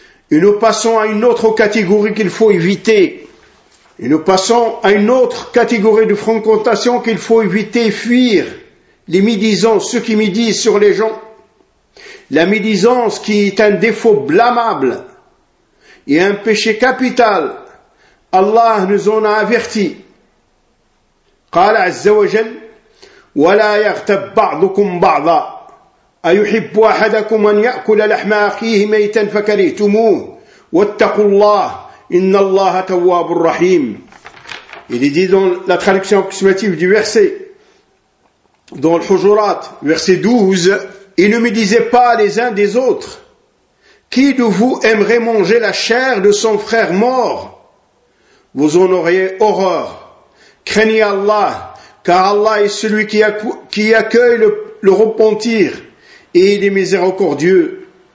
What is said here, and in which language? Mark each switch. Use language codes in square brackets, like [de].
[fr] Et nous passons à une autre catégorie qu'il faut éviter. Et nous passons à une autre catégorie de fréquentation qu'il faut éviter et fuir, les médisants, ceux qui médisent sur les gens. La médisance qui est un défaut blâmable et un péché capital, Allah nous en a avertis. [ar] قال عز وجل ولا يغتب بعضكم بعضا أيحب أحدكم أن يأكل لحم أخيه ميتا فكرهتموه واتقوا الله إن الله تواب رحيم. [fr] Il est dit dans la traduction approximative du verset dans le Hujurat, verset 12, et ne me disiez pas les uns des autres, qui de vous aimerait manger la chair de son frère mort? Vous en auriez horreur. Craignez Allah, car Allah est celui qui accueille le repentir et il est miséricordieux.